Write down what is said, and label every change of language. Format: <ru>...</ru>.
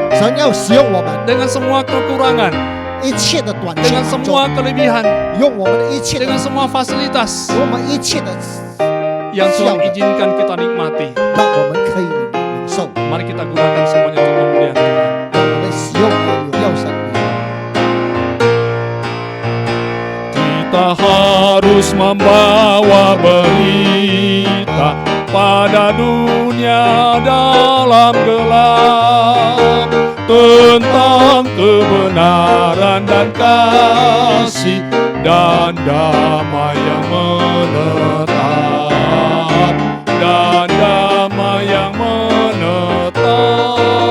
<zh>神要使用我们</zh> <id>dengan semua kekurangan,</id> <zh>一切的短</zh> <id>dengan</id> <zh>缺当中，</zh> <id>semua kelebihan,</id> <zh>用我们的一切的，</zh> <id>dengan semua fasilitas</id> <zh>用我们一切的，</zh> <id>yang Tuhan izinkan kita nikmati.</id> <zh>让我们可以领受，</zh> <id>Mari kita gunakan semuanya untuk kemuliaan Tuhan.</id> <zh>让我们使用来荣耀神明。</zh> <id>Kita harus membawa berita pada dunia dalam gelap tentang kebenaran dan kasih dan damai yang menetap dan damai yang menetap.</id>